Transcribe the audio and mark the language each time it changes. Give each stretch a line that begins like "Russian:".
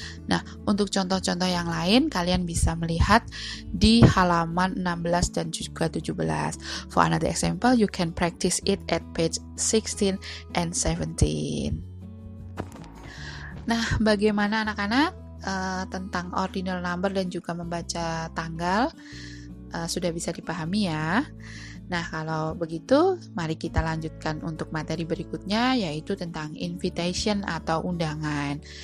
Indonesian: Nah, untuk contoh-contoh yang lain kalian bisa melihat di halaman 16 dan juga 17.
English: For another example, you can practice it at page 16 and 17.
Indonesian: Nah, bagaimana anak-anak tentang ordinal number dan juga membaca tanggal? Sudah bisa dipahami ya. Nah, kalau begitu, mari kita lanjutkan untuk materi berikutnya, yaitu tentang invitation atau undangan.